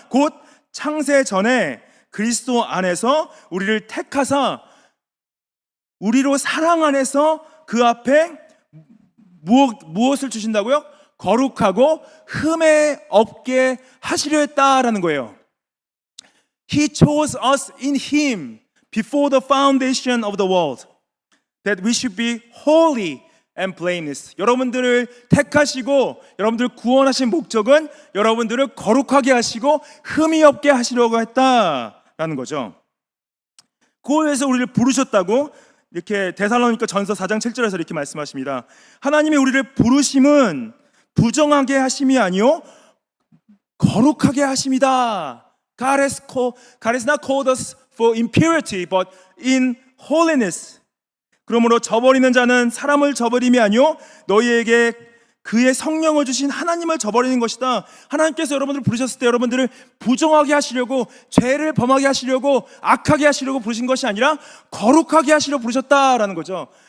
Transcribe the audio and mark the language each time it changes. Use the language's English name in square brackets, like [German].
[Korean] 곧 창세 전에 그리스도 안에서 우리를 택하사 우리로 사랑 안에서 그 앞에 무엇을 주신다고요? 거룩하고 흠에 없게 하시려 했다라는 거예요. [English] He chose us in Him before the foundation of the world, that we should be holy and blameless. [Korean] 여러분들을 택하시고 여러분들을 구원하신 목적은 여러분들을 거룩하게 하시고 흠이 없게 하시려고 했다라는 거죠. 그걸 위해서 우리를 부르셨다고 이렇게 데살로니가 전서 4장 7절에서 이렇게 말씀하십니다. 하나님이 우리를 부르심은 부정하게 하심이 아니요 거룩하게 하심이다. [English] God has not called us for impurity, but in holiness. [Korean] 그러므로 저버리는 자는 사람을 저버림이 아니요 너희에게 그의 성령을 주신 하나님을 저버리는 것이다. 하나님께서 여러분들을 부르셨을 때 여러분들을 부정하게 하시려고, 죄를 범하게 하시려고, 악하게 하시려고 부르신 것이 아니라 거룩하게 하시려고 부르셨다라는 거죠.